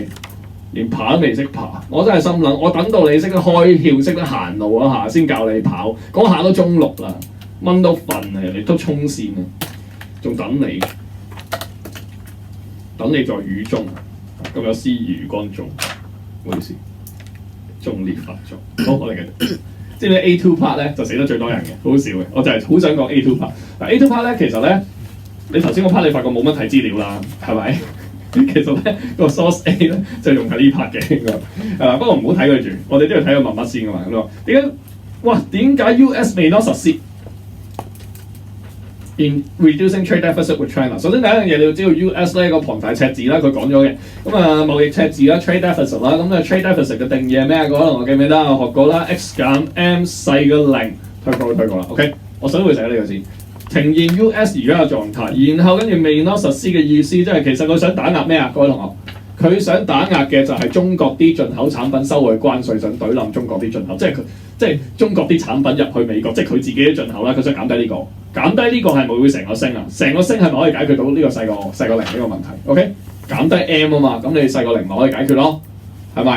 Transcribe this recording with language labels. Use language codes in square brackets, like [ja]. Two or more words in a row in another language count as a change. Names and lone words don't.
[yue] 連爬都未識爬，我真係心諗，我等到你識得開竅、識得行路嗰下先教你跑，嗰下都中6啦，蚊都瞓啊，人哋都衝線啊，仲等你在雨中，咁有詩意餘光中，唔好意思，中烈發作。好，我哋繼續。知唔知 [en] A2 part [yue] 咧就死得最多人嘅，好笑嘅，我就係好想講 [en] A2 part。 [yue] 嗱 [en] A2 part [yue] 咧其實咧，你頭先個 part 你發覺冇乜睇資料啦，係咪？其實咧個 [en] source A [yue] 咧就用喺呢 part 嘅，不過唔好睇佢住，我哋都要睇個文筆先㗎嘛。咁咯，點解 [en] US may not succeed in reducing trade deficit with China？ [yue] 首先第一樣嘢你要知道 US 咧個龐大赤字啦，佢講咗嘅。咁貿易赤字啦 ， [en] trade deficit [yue] 啦，咁 [en] trade deficit [yue] 嘅定義係咩？可能我記唔記得我學過啦 ，x 減 m 細嘅0，推過啦。OK， 我想會寫呢個字。呈現 US 而家嘅狀態，然後跟住 [en] may not succeed [yue] 嘅意思，即係其實佢想打壓咩啊？各位同學，佢想打壓嘅就係中國啲進口產品收佢關稅，想懟冧中國啲進口，即係中國啲產品入去美國，即係佢自己啲進口啦，佢想減低呢個，減低呢個係咪會成個升啊？成個升係咪可以解決到呢個細個0呢個問題 ？OK， 減低 M 啊嘛，咁你細個0咪可以解決咯，係咪？